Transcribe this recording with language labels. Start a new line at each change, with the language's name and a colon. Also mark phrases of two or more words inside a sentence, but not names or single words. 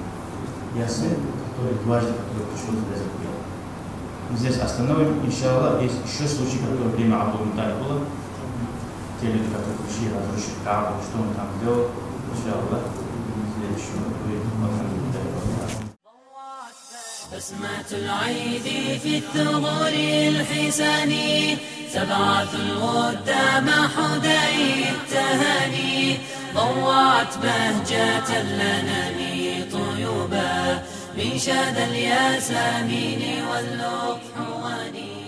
Russian: Я сын, который дважды пришлось резать. Здесь остановим, иншаллах, есть еще случаи, которые время Абдул-Муталиб было. Те люди, которые пришли разрушить Каабу, что он там делал, иншаллах, следующего будет.
Arabic: بسمة العيد في الثغور الحسان تبعث الود مع حدي التهاني ضوعت بهجة الأنام طيوبا من شاد الياسمين واللطحوان.